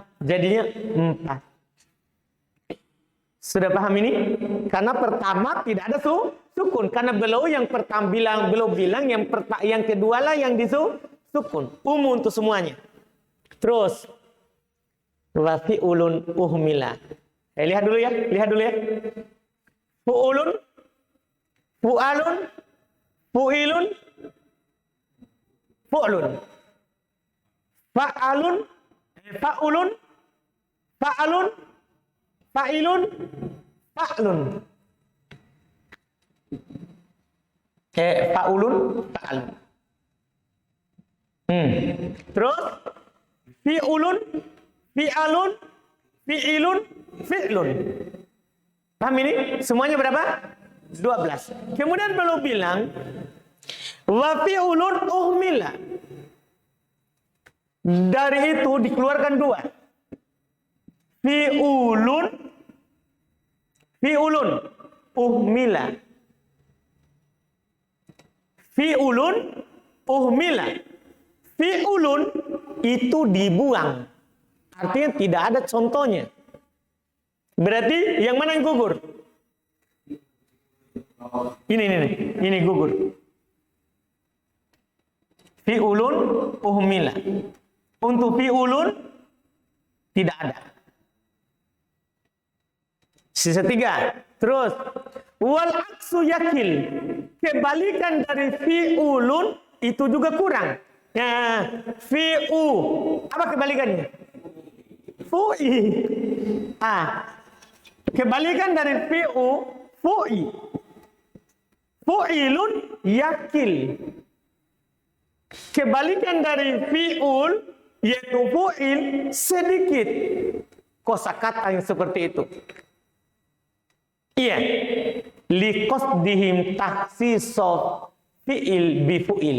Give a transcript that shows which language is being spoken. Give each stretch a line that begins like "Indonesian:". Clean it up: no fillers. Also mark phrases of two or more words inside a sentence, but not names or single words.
Indonesian: Jadinya 4. Sudah paham ini? Karena pertama tidak ada sukun. Karena beliau yang pertama bilang yang kedua lah yang disukun. Umum untuk semuanya. Terus
Arabic: وفعل أهملا.
Indonesian: Lihat dulu ya.
Arabic: فُعُلٌ، فُعَلٌ، فُعِلٌ، فُعْلٌ. فَعَلٌ، فَعُلٌ، فَعَلٌ، فَعِلٌ، فَعْلٌ. فَعُلٌ، فَعَلٌ. Terus فِعُلٌ، فِعَلٌ، فِعِلٌ، فِعْلٌ.
Indonesian: Paham ini? Semuanya berapa? 12. Kemudian beliau bilang
Arabic: وفِعُلٌ أُهمِلا.
Indonesian: Dari itu dikeluarkan 2.
Arabic: فِعُلٌ أُهمِلا. فِعُلٌ أُهمِلا.
Indonesian: Fi'ulun itu dibuang. Artinya tidak ada contohnya. Berarti yang mana yang gugur? Ini gugur.
Arabic: فِعُلٌ أُهمِلا.
Indonesian: Untuk fi'ulun tidak ada. Sisa 3. Terus
Arabic: والعكس يقل.
Indonesian: Kebalikan dari fi'ulun itu juga kurang. Nah, fi'u. Apa kebalikannya? Fu'i. Kebalikan dari fi'u, fu'i.
Arabic: فُعِلٌ يقل.
Indonesian: Kebalikan dari fi'ul, yaitu fu'il, sedikit. Kosakata yang seperti itu. Iya.
Arabic: لقصدهم تخصيص فِعِل بفُعِل.